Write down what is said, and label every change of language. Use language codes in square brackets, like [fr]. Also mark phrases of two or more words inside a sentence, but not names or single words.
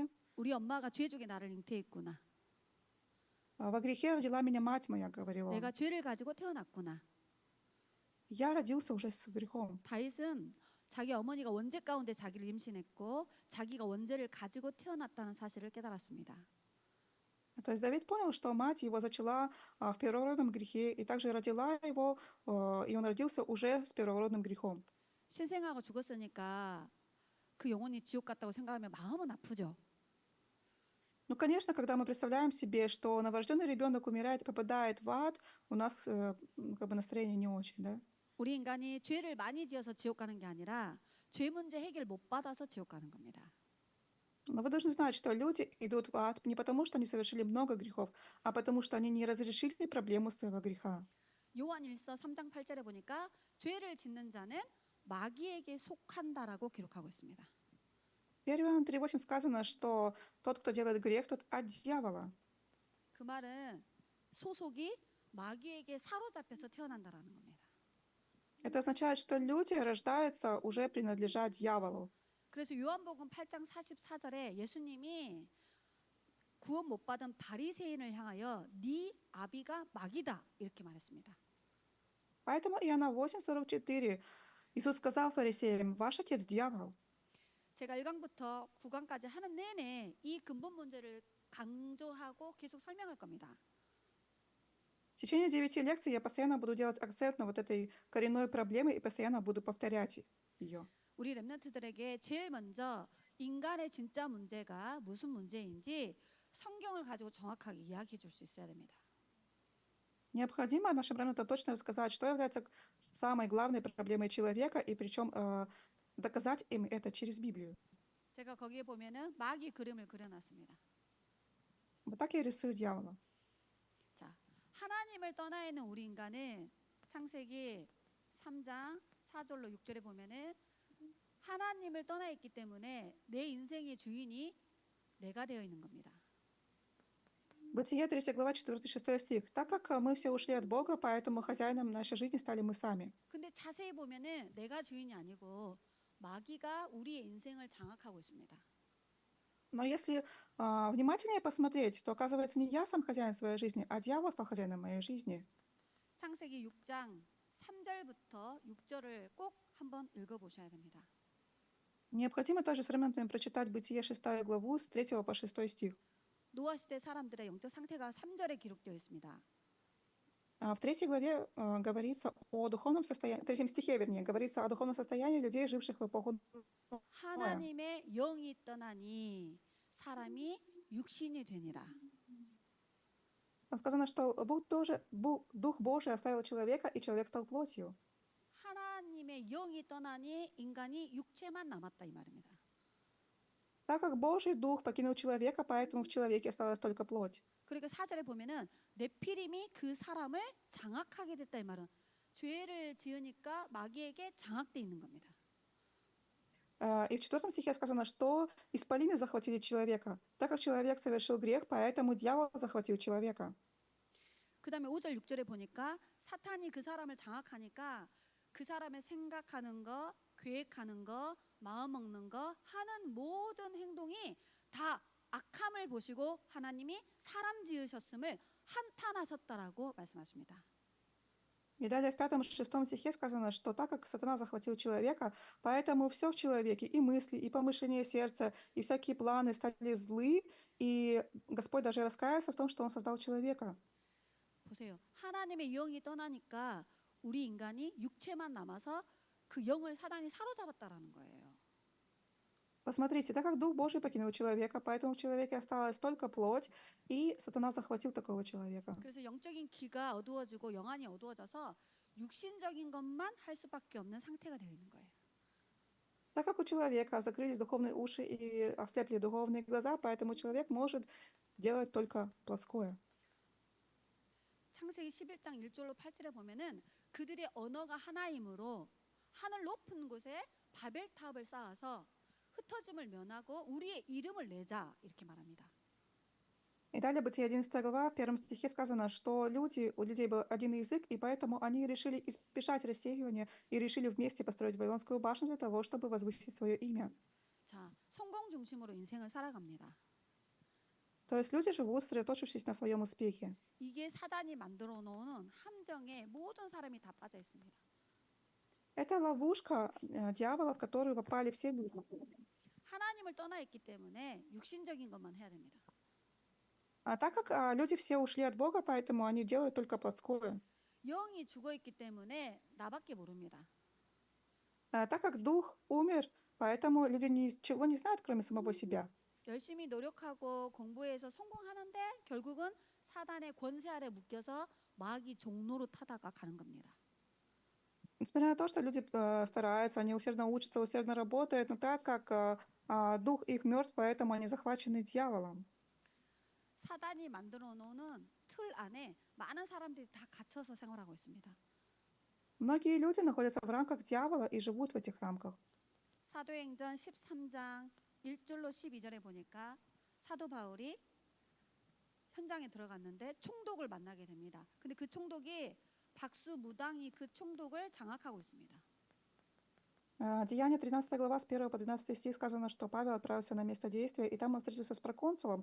[ko] 우리 엄마가 죄 중에 나를 잉태했구나. [ru] «Во грехе родила меня мать моя», говорил он. [ko] 내가 죄를 가지고 태어났구나. [ru] «Я родился уже с грехом». [ko] 다윗은 자기 어머니가 원죄 가운데 자기를 임신했고 자기가 원죄를 가지고 태어났다는 사실을 깨달았습니다. [ru] То есть Давид понял, что мать его зачала в первородном грехе, и также родила его, и он родился уже с первородным грехом. [ko] 신생아가 죽었으니까 그 영혼이 지옥 갔다고 생각하면 마음은 아프죠. [ru] Ну, конечно, когда мы представляем себе, что новорожденный ребенок умирает и попадает в ад, у нас как бы настроение не очень, да? [ko] 우리 인간이 죄를 많이 지어서 지옥 가는 게 아니라 죄 문제 해결 못 받아서 지옥 가는 겁니다. [ru] Но вы должны знать, что люди идут в ад не потому, что они совершили много грехов, а потому, что они не разрешили проблему своего греха. [ko] 요한일서 3장 8절에 보니까 죄를 짓는 자는 마귀에게 속한다라고 기록하고 있습니다. [ru] 1 Иоанна 3:8 сказано, что тот, кто делает грех, тот от дьявола. [ko] 그 말은 소속이 마귀에게 사로잡혀서 태어난다라는 겁니다. [ru] Это означает, что люди рождаются уже принадлежа дьяволу. [ko] 그래서 요한복음 8장 44절에 예수님이 구원 못 받은 바리새인을 향하여 네 아비가 마귀다 이렇게 말했습니다. [ru] Поэтому Иоанна 8:44 Иисус сказал фарисеям: «Ваш отец дьявол». [ko] 제가 1강부터 9강까지 하는 내내 이 근본 문제를 강조하고 계속 설명할 겁니다. [ru] В течение 9 лекций я постоянно буду делать акцент на вот этой коренной проблеме и постоянно буду повторять ее. [ko] 우리 렘넌트들에게 제일 먼저 인간의 진짜 문제가 무슨 문제인지 성경을 가지고 정확하게 이야기해 줄 수 있어야 됩니다. [ru] Необходимо нашим ремнантам точно рассказать, что является самой главной проблемой человека, и причем доказать им это через Библию. [ko] 제가 거기에 보면은 마귀 그림을 그려놨습니다. [ru] Вот так я рисую дьявола. [ko] 자, 하나님을 떠나 있는 우리 인간은 창세기 3장 4절로 6절에 보면은 하나님을 떠나 있기 때문에 내 인생의 주인이 내가 되어 있는 겁니다. [ru] Бытие 3 глава 4-6 стих. Так как мы все ушли от Бога, поэтому хозяином нашей жизни стали мы сами. [ko] 근데 자세히 보면은 내가 주인이 아니고 마귀가 우리의 인생을 장악하고 있습니다. [ru] Но если внимательнее посмотреть, то оказывается, не я сам хозяин своей жизни, а дьявол стал хозяином моей жизни. [ko] 창세기 6장 3절부터 6절을 꼭 한번 읽어보셔야 됩니다. [ru] Необходимо также с ремнантами прочитать Бытие 6 главу с 3 по 6 стих. [ko] 노아 시대 사람들의 영적 상태가 3절에 기록되어 있습니다. [ru] В 3 главе говорится о духовном состоянии, в 3 стихе, вернее, говорится о духовном состоянии людей, живших в эпоху Ноя. [ko] 하나님의 영이 떠나니 사람이 육신이 되니라. [ru] Там сказано, что Дух Божий оставил человека, и человек стал плотью. [ko] 하나님의 영이 떠나니 인간이 육체만 남았다 이 말입니다. [ru] Так как Божий Дух покинул человека, поэтому в человеке осталась только плоть. [ko] 그러니까 4절에 보면은 네피림이 그 사람을 장악하게 됐다 이 말은 죄를 지으니까 마귀에게 장악돼 있는 겁니다. [ru] И в 4 стихе сказано, что исполины захватили человека. Так как человек совершил грех, поэтому дьявол захватил человека. [ko] 그다음에 5절 6절에 보니까 사탄이 그 사람을 장악하니까 그 사람의 생각하는 거, 계획하는 거, 마음 먹는 거, 하는 모든 행동이 다 악함을 보시고 하나님이 사람 지으셨음을 한탄하셨다라고 말씀하십니다. [ru] И далее в 5-6 стихе сказано, что так как сатана захватил человека, поэтому все в человеке, и мысли, и помышления сердца, и всякие планы стали злы, и Господь даже раскаялся в том, что Он создал человека. [ko] 보세요. 하나님의 영이 떠나니까 우리 인간이 육체만 남아서 그 영을 사단이 사로잡았다라는 거예요. [ru] Посмотрите, так как Дух Божий покинул человека, поэтому в человеке осталась только плоть, и сатана захватил такого человека. [ko] 그래서 영적인 귀가 어두워지고 영안이 어두워져서 육신적인 것만 할 수밖에 없는 상태가 되어 있는 거예요. [ru] Так как у человека закрылись духовные уши и ослепли духовные глаза, поэтому человек может делать только плотское. [ko] 창세기 11장 1절로 8절에 보면은 그들의 언어가 하나이므로 하늘 높은 곳에 바벨탑을 쌓아서 흩어짐을 면하고 우리의 이름을 내자 이렇게 말합니다. [ru] И далее Бытие 11 глава, в 1 стихе сказано, что у людей был один язык, и поэтому они решили избежать рассеивания и решили вместе построить Вавилонскую башню для того, чтобы возвысить свое имя. [ko] 자, 성공 중심으로 인생을 살아갑니다. [ru] То есть люди живут, сосредоточившись на своем успехе. [ko] 이게 사단이 만들어 놓은 함정에 모든 사람이 다 빠져 있습니다. [ru] Это ловушка дьявола, в которую попали все люди. [ko] 하나님을 떠나 있기 때문에 육신적인 것만 해야 됩니다. [ru] А так как люди все ушли от Бога, поэтому они делают только плотское. [ko] 영이 죽어 있기 때문에 나밖에 모릅니다. [ru] Так как дух умер, поэтому люди ничего не знают, кроме самого себя. [ko] 열심히 노력하고 공부해서 성공하는데 결국은 사단의 권세 아래 묶여서 마귀 종로로 타다가 가는 겁니다. [ru] Несмотря на то, что люди стараются, они усердно учатся, усердно работают, но так как дух их мертв, поэтому они захвачены дьяволом. [ko] 사단이 만들어 놓은 틀 안에 많은 사람들이 다 갇혀서 생활하고 있습니다. [ru] Многие люди находятся в рамках дьявола и живут в этих рамках. [ko] 사도행전 13장 1절로 12절에 보니까 사도 바울이 현장에 들어갔는데 총독을 만나게 됩니다. 근데 그 총독이 박수무당이 그 총독을 장악하고 있습니다. [ru] Деяние 13 глава с 1 по 12 стих сказано, что Павел отправился на место действия, и там он встретился с проконсулом.